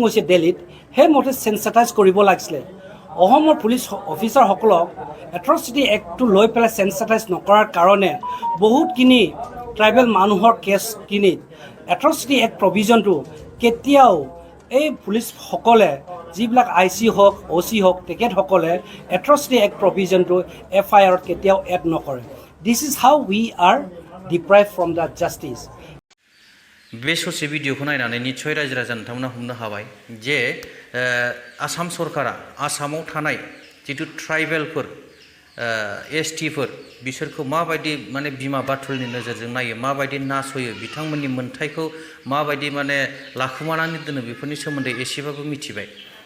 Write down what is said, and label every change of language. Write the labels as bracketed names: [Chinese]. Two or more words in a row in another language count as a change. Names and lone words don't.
[Assamese] হৈছে দিল্লীত সেইমতে চেনচিটাইজ কৰিব লাগিছিলে অসমৰ পুলিচ অফিচাৰসকলক [English] atrocity act [Assamese] লৈ পেলাই চেনচিটাইজ নকৰাৰ কাৰণে বহুতখিনি ট্ৰাইবেল মানুহৰ কেছখিনিত [English] atrocity act provision [Assamese] কেতিয়াও এই পুলিচসকলে যিবিলাক IC হওক OC হওক তেখেতসকলে [English] atrocity act provision [Assamese] FIRত কেতিয়াও এড নকৰে [English] this is how we are deprive from the justice [Bodo] बे ससे भिडिअखौ नायनानै निस्सय रायजो राजा नोंथांमोना हमनो हाबाय जे आसाम सरकारा आसामाव थानाय जिथु ट्राइबेलफोर STफोर बिसोरखौ माबायदि माने बिमा बाथुलनि नोजोरजों नायो माबायदि नासयो बिथांमोननि मोन्थायखौ माबायदि माने लाखुमानानै दोनो बेफोरनि सोमोन्दै एसेबाबो मिथिबाय